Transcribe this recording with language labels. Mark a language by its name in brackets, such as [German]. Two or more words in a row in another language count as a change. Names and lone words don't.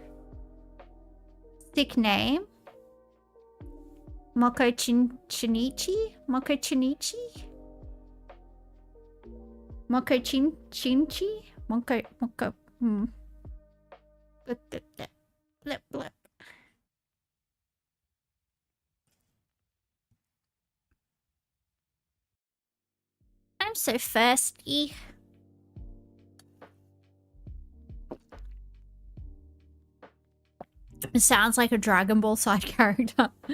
[English] Sick name. Moko Chinichi? Moko Chinichi? Moko Chinchi? Moko. Blip, blip. I'm so thirsty. It sounds like a Dragon Ball side character.